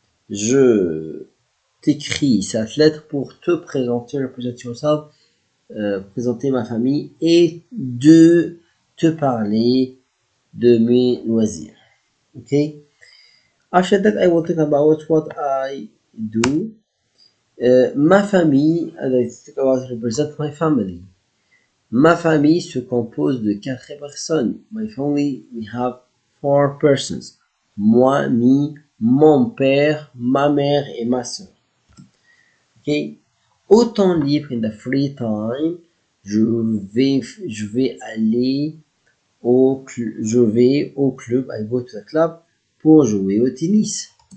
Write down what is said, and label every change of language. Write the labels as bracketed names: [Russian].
[French] Je t'écris cette lettre pour te présenter, [English] represent yourself, [French] présenter ma famille et de te parler de mes loisirs. [English] Okay? After that, I will talk about what I do. [French] Ma famille, [English] and I talk about represent my family. [French] Ma famille se compose de 4 personnes. [English] My family, we have 4 persons. [French] Moi, me, mon père, ma mère et ma soeur. Okay? Au temps libre, [English] in the free time, [French] je vais aller au club, [English] I go to the club, [French] pour jouer au tennis.